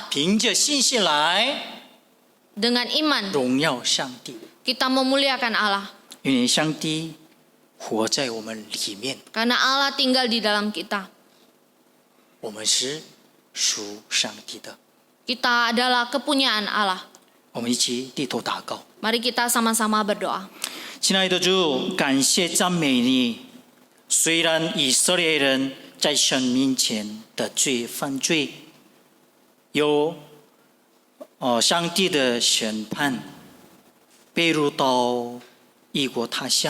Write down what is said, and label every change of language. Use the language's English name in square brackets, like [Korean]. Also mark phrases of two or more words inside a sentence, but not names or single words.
[Chinese] 凭着信心来 [Indonesian] Dengan iman [Chinese] 荣耀上帝， [Indonesian] kita memuliakan Allah. [Chinese] 因为上帝活在我们里面， [Indonesian] Karena Allah tinggal di dalam kita. [Chinese] 我们是属上帝的。 [Indonesian] Kita adalah kepunyaan Allah. [Chinese] 我们一起低头祷告。 [Indonesian] Mari kita sama-sama berdoa. [Chinese] 亲爱的主，感谢赞美你。虽然以色列人在神面前的犯罪，有上帝的审判，被掳到异国他乡。